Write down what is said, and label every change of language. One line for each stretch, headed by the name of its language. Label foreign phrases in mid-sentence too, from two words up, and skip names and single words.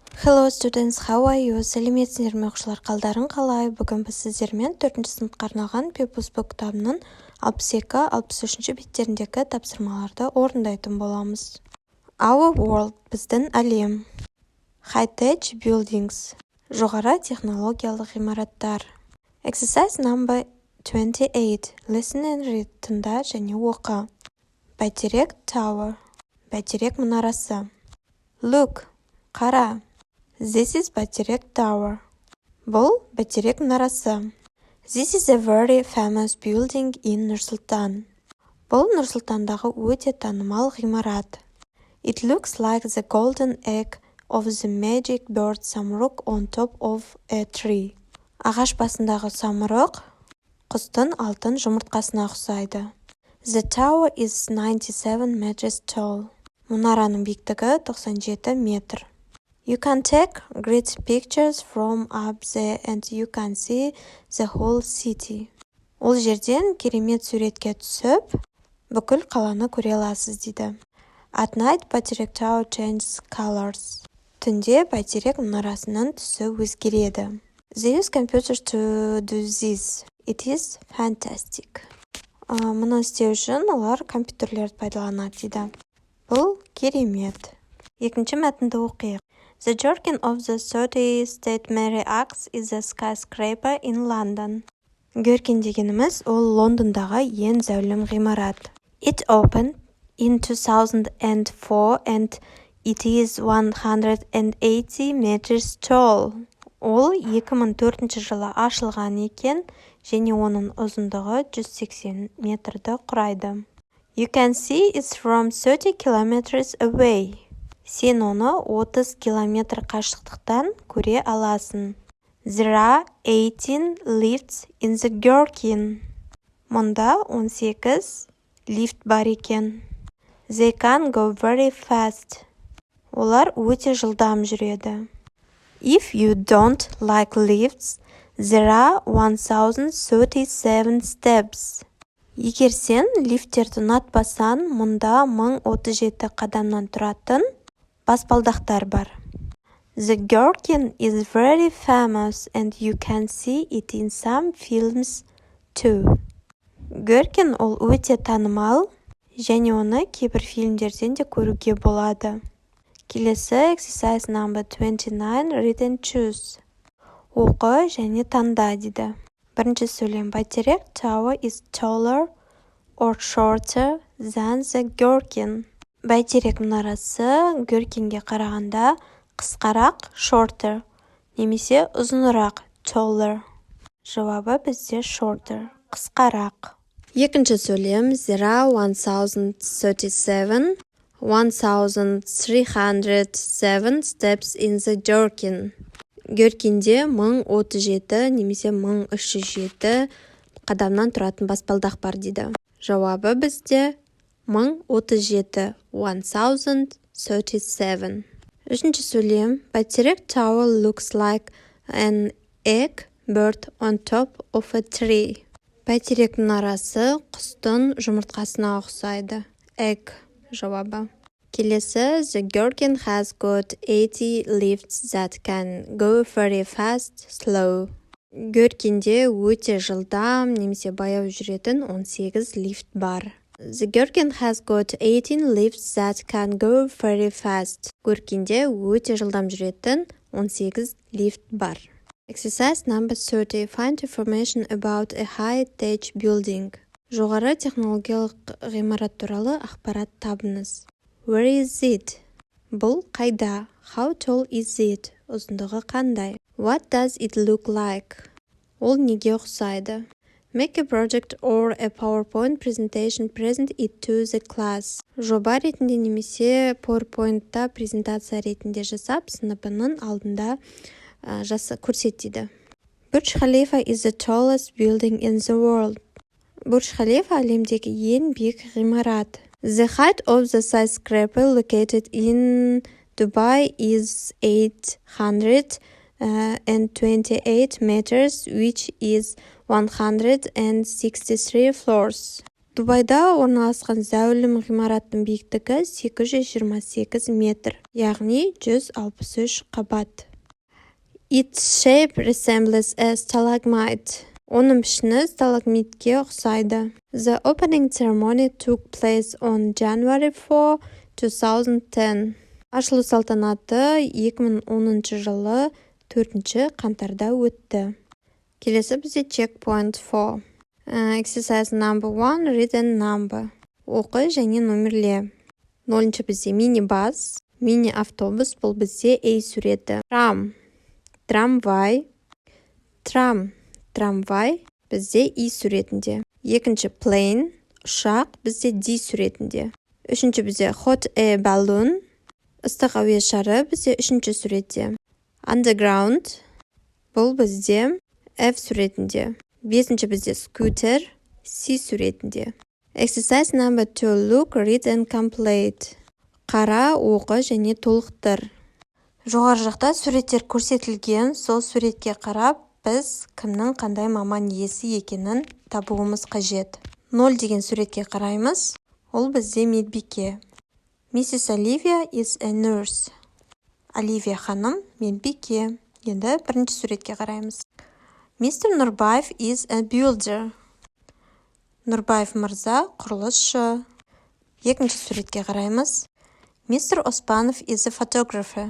English: Hello students, how are you?
Kazakh: Сәлеметсіздер ме оқушылар, қалдарың қалай? Бүгін біз сіздермен 4-ші сыныпқа арналған People's Book кітабының 62-63 беттеріндегі тапсырмаларды орындайтын боламыз.
English: Our world,
Kazakh: біздің әлем.
English: High-tech buildings,
Kazakh: жоғары технологиялық ғимараттар.
English: Exercise number 28, listen and read,
Kazakh: тыңда және оқы. Бәйтерек tower, бәйтерек мұнарасы.
English: Look, қара. This is Бәйтерек Tower.
Kazakh: Бұл Бәйтерек мұнарасы.
English: This is a very famous building in Нұр-Сұлтан.
Kazakh: Бұл Нұр-Сұлтандағы өте танымал ғимарат.
English: It looks like the golden egg of the magic bird самұрық on top of a tree.
Kazakh: Ағаш басындағы самұрық құстың алтын жұмыртқасына ұқсайды.
English: The tower is 97 meters tall.
Kazakh: Мұнараның биіктігі 97 метр.
English: You can take great pictures from up there and you can see the whole city.
Kazakh: Ол жерден керемет суретке түсіп, бүкіл қаланы көре аласыз дейді.
English: At night, Бәйтерек Tower changes colors.
Kazakh: Түнде Бәйтерек мұнарасының түсі өзгереді.
English: They use computers to do this. It is fantastic.
Kazakh: Мұны істеу үшін олар компьютерлерді пайдаланады дейді. Бұл керемет. Екінші мәтінді оқиық.
English: The jargon of the 30 State Mary Axe is a skyscraper in London.
Kazakh: Гherkin дегеніміз ол Лондондағы ең зәулім ғимарат.
English: It opened in 2004 and it is 180 meters tall.
Kazakh: Ол 2004 жылы ашылған екен және оның ұзындығы 180 метрді құрайды.
English: You can see it from 30 kilometers away.
Kazakh: Сен оны 30 километр қашықтықтан көре аласың.
English: There are 18 lifts in the Gherkin.
Kazakh: Мұнда 18 лифт бар екен.
English: They can go very fast.
Kazakh: Олар өте жылдам жүреді.
English: If you don't like lifts, there are 1037 steps.
Kazakh: Егер сен лифттерді ұнатпасаң, мұнда 1037 қадамнан тұратын баспалдақтар бар.
English: The Gherkin is very famous and you can see it in some films too.
Kazakh: Gherkin ол өте танымал және оны кейбір фильмдерден де көруге болады.
English: Келесі exercise number 29, read and choose.
Kazakh: Оқы және таңда дейді. Бірінші сөйлем.
English: Бәйтерек Tower is taller or shorter than the Gherkin.
Kazakh: Бәйтерек мұнарасы Gherkinге қарағанда қысқарақ shorter, немесе ұзынырақ taller. Жауабы бізде shorter, қысқарақ. Екінші сөйлем.
English: There are 1307 steps in the Gherkin.
Kazakh: Gherkinде 1037 немесе 1307 қадамнан тұратын баспалдақ бар дейді. Жауабы бізде 1037, 1037. Үшінші сөйлем.
English: Бәйтерек Tower looks like an egg bird on top of a tree.
Kazakh: Бәйтерек мұнарасы құстың жұмыртқасына ұқсайды. Egg. Жауабы. Келесі.
English: The Gherkin has got 80 lifts that can go very fast, slow.
Kazakh: Gherkinде өте жылдам немесе баяу жүретін 18 лифт бар.
English: The Gherkin has got 18 lifts that can go very fast.
Kazakh: Gherkinде өте жылдам жүретін 18 лифт бар.
English: Exercise number 30. Find information about a high-tech building.
Kazakh: Жоғары технологиялық ғимарат туралы ақпарат табыңыз.
English: Where is it?
Kazakh: Бұл қайда?
English: How tall is it?
Kazakh: Ұзындығы қандай?
English: What does it look like?
Kazakh: Ол неге ұқсайды?
English: Make a project or a PowerPoint presentation, present it to the class.
Kazakh: Жоба ретінде немесе PowerPoint-та презентация ретінде жасап, сыныбының алдында көрсетеді.
English: Burj Khalifa is the tallest building in the world.
Kazakh: Бурдж Халифа әлемдегі ең биік ғимарат.
English: The height of the skyscraper located in Dubai is 828 meters, which is 163 floors.
Kazakh: Дубайда орналасқан зәулім ғимараттың биіктігі 828 метр, яғни 163 қабат.
English: Its shape resembles a stalagmite.
Kazakh: Оның пішіні сталагмитке ұқсайды.
English: The opening ceremony took place on January 4, 2010.
Kazakh: Ашылу салтанаты 2010 жылы 4 қаңтарда өтті. Келесі бізде checkpoint 4.
English: Exercise number 1, read and number.
Kazakh: Оқы және номерле. 0-ші бізде мини-бас, мини-автобус, бұл бізде A суреті. Трам, трамвай, трамвай, бізде I суретінде. 2-ші plane, ұшақ, бізде D суретінде. 3-ші бізде
English: hot air balloon,
Kazakh: ыстық әуе шары, бізде 3-ші суретте. Underground, бұл бізде F суретінде. 5-ші бізде scooter, C суретінде.
English: Exercise number 2, look, read and complete.
Kazakh: Қара, оқы және толықтыр. Жоғары жақта суреттер көрсетілген, сол суретке қарап, біз кімнің қандай маман иесі екенін табуымыз қажет. 0 деген суретке қараймыз, ол бізде медбике.
English: Mrs. Olivia is a nurse.
Kazakh: Оливия ханым медбике. Енді бірінші суретке қараймыз.
English: Mr. Нұрбаев is a builder.
Kazakh: Нұрбаев мырза құрылысшы. 2-ші суретке қараймыз. Mr.
English: Оспанов is a photographer.